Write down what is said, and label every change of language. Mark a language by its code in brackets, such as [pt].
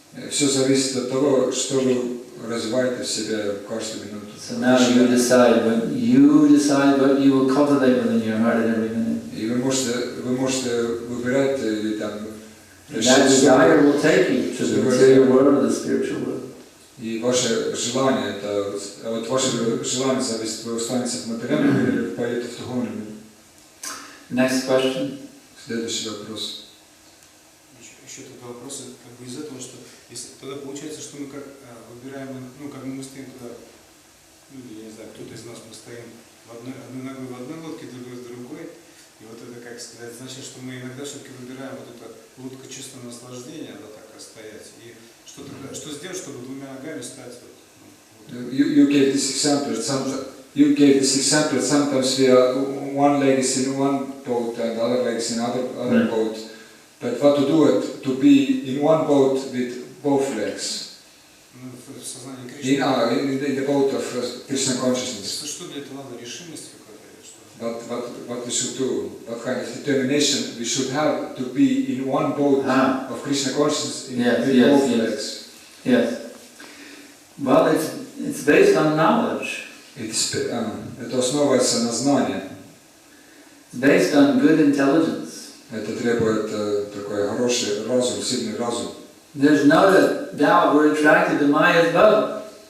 [ru] Все зависит от того, что вы развиваете в себе в каждую минуту. [en] So now you decide what you will cultivate within your heart at every minute. [ru] И вы можете выбирать или там [en] That desire will take you to the material world or the spiritual world. [ru] И ваше желание, это вот ваше желание зависит, вы останетесь в материальном мире или поедете в духовном мире. [en] Next question. [ru] Следующий вопрос. Еще такой вопрос, как бы из этого, что если тогда получается, что мы как выбираем, ну как мы стоим туда, ну я не знаю, кто-то из нас мы стоим одной ногой в одной лодке, другой в другой, и вот это, как сказать, значит, что мы иногда все-таки выбираем вот эту лодку чувственного наслаждения, да, так стоять, и что сделать, чтобы двумя ногами стать вот. [en] You gave this example. Sometimes we are one leg is in one boat and the other leg is in other boat. But what to do it to be in one boat with both legs? In the boat of Krishna consciousness. [ru] Что для этого надо? Решимость какая-то? [en] What we should do? What kind of determination we should have to be in one boat of Krishna consciousness with both legs? Yes. Well, it's based on knowledge. [ru] Это основывается на знании. [en] It's based on good intelligence. [ru] Это требует такой хороший разум, сильный разум. [en] There's no doubt we're attracted to Maya's boat.